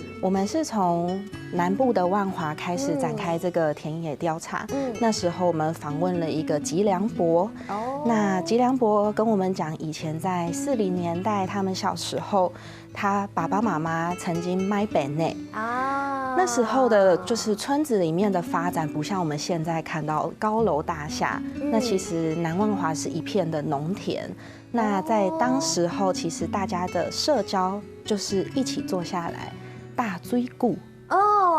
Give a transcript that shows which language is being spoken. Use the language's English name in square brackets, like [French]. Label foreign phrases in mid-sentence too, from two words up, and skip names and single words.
[Chinese] 我們是從南部的萬華開始展開這個田野調查。那時候我們訪問了一個吉良伯。那吉良伯跟我們講，以前在40年代，他們小時候，他爸爸媽媽曾經賣餅呢。那時候的，就是村子裡面的發展，不像我們現在看到高樓大廈。那其實南萬華是一片的農田。那在當時候，其實大家的社交就是一起坐下來，大水久，哦，